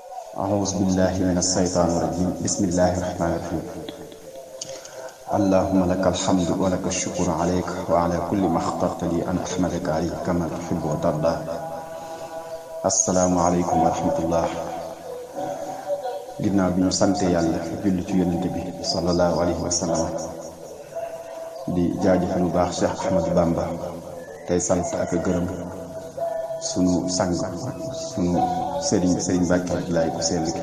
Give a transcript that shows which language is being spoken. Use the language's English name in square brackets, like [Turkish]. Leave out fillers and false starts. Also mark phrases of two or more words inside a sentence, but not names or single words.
[Arabic] أعوذ بالله من الشيطان الرجيم بسم الله الرحمن الرحيم اللهم لك الحمد ولك الشكر عليك وعلى كل ما اخترت لي أن أحمدك عليه كما تحب وترضى. السلام عليكم ورحمة الله. [Wolof] ginnaaw bi ñu sante yàlla julli ci yonent bi [Arabic] صلى الله عليه وسلم [Wolof] di jaajëfal bu baax Cheikh Ahmadou Bamba tey sant ak gërëm sunu sang sunu sëriñ Mbàkke Abdoulaye ku sell gi.